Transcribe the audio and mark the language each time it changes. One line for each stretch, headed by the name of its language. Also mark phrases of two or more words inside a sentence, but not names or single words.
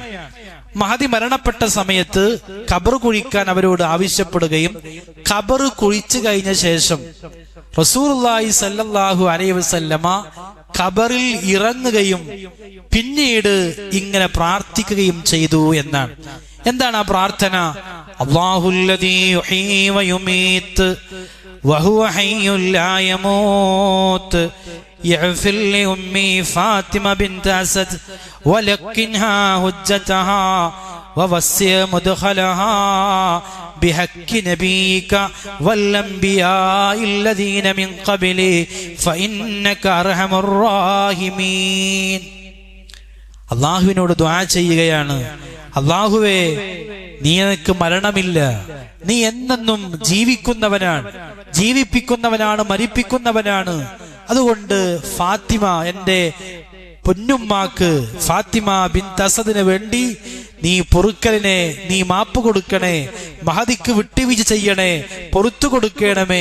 Malayalam: മഹദി മരണപ്പെട്ട സമയത്ത് ഖബർ കുഴിക്കാൻ അവരോട് ആവശ്യപ്പെടുകയും ഖബർ കുഴിച്ചു കഴിഞ്ഞ ശേഷം
Arabic: رسول الله صلى الله عليه وسلم
Malayalam: ഖബറിൽ ഇറങ്ങുകയും പിന്നീട് ഇങ്ങനെ പ്രാർത്ഥിക്കുകയും ചെയ്തു എന്നാണ്. എന്താണ് ആ പ്രാർത്ഥന?
Arabic: الله الذي يحيي ويميت وهو حي لا يموت يغفر لأمي فاطمة بنت أسد ولكنها حجتها ووسع مدخلها بحق نبيك والأنبياء الذين من قبلي فإنك أرحم الراحمين.
Malayalam: അള്ളാഹുവിനോട് ദുആ ചെയ്യുകയാണ്, അള്ളാഹുവേ നിനക്ക് മരണമില്ല, നീ എന്നെന്നും ജീവിക്കുന്നവനാണ്, ജീവിപ്പിക്കുന്നവനാണ്, മരിപ്പിക്കുന്നവനാണ്. അതുകൊണ്ട് ഫാത്തിമ, എന്റെ പൊന്നുമ്മാക്ക് ഫാത്തിമ ബിൻത് അസദിന് വേണ്ടി നീ പൊറുക്കലിനെ, നീ മാപ്പ് കൊടുക്കണേ, മഹദിക്ക് വിട്ടുവീഴ്ച ചെയ്യണേ, പൊറത്തു കൊടുക്കണമേ.